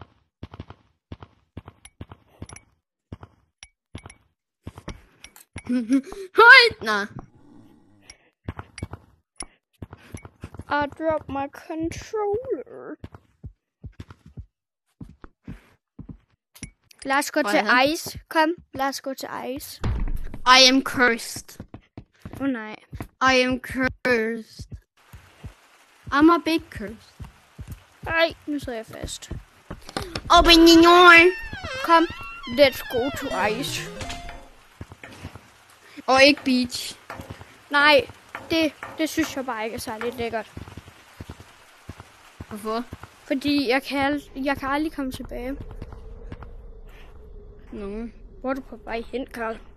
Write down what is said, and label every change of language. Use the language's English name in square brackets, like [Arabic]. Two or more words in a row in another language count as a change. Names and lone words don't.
[Danish] Høj! Nej. [English] I drop my controller. [Danish] Lad os gå til ice. Kom, lad os gå til ice. [English] I am cursed. [Danish] Nej. [English] I am cursed. I'm a big cursed. [Danish] Ej, nu sidder jeg fast. [English] Open your door. Kom, let's go to ice. [Danish] Og ikke beach. Nej, det synes jeg bare ikke er særlig lækkert. Hvorfor? Fordi jeg kan aldrig komme tilbage. No. Hvor er du på vej hen, Karl?